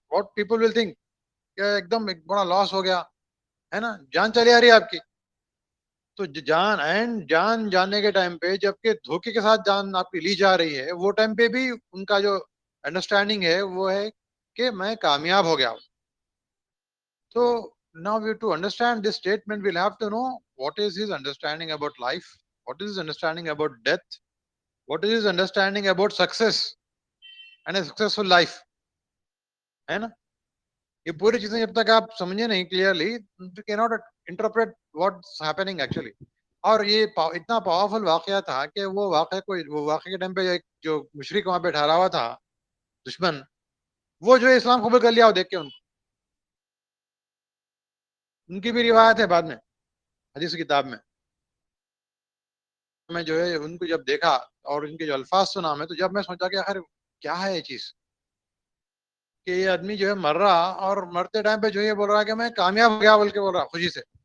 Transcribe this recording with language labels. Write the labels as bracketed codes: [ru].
[en] what people will think [ur] کہ ایک دم ایک بڑا لاس ہو گیا ہے نا، جان چلی آ رہی ہے آپ کی. تو جان جانے کے ٹائم پہ جبکہ دھوکے کے ساتھ جان آپ کی لی جا رہی ہے، وہ ٹائم پہ بھی ان کا جو انڈرسٹینڈنگ ہے وہ ہے کہ میں کامیاب ہو گیا ہوں. [en] So now we to understand this statement, we'll have to know what is his understanding about life, what is his understanding about death, what is his understanding about success and a successful life, ہے نا. [ur] یہ پوری چیزیں جب تک آپ سمجھے نہیں clearly, [en] you cannot interpret what's happening actually. [ur] اور یہ اتنا پاورفل واقعہ تھا کہ وہ واقعے کے ٹائم پہ ایک جو مشرک وہاں پہ ٹھہرا ہوا تھا دشمن، وہ جو ہے اسلام قبول کر لیا، وہ دیکھ کے ان کی بھی روایت ہے بعد میں حدیث کتاب میں جو ہے ان کو جب دیکھا اور ان کے جو الفاظ سنا میں، تو جب میں سوچا کہ آخر کیا ہے یہ چیز کہ یہ آدمی جو ہے مر رہا اور مرتے ٹائم پہ جو یہ بول رہا ہے کہ میں کامیاب ہو گیا بول کے بول رہا خوشی سے.